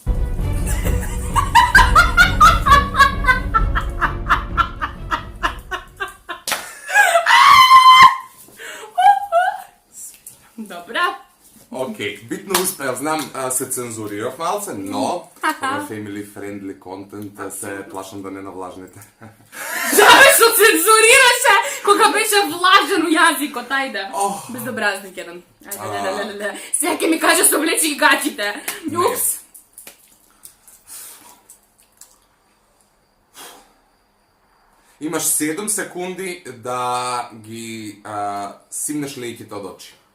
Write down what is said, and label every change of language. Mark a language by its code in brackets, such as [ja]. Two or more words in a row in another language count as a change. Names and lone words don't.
[mk] Добра. Океј, битно успеав, знам, се цензурирав малце, но ова е [en] family friendly content, [mk] се плашам да не навлажните. Жабе што цензурираше кога беше влажен у јазикот, ајде. Ох. Безобразник еден. Ајде, сега ќе ми каже совлече и гачите. Упс. Имаш 7 секунди да ги симнеш лејките од очи.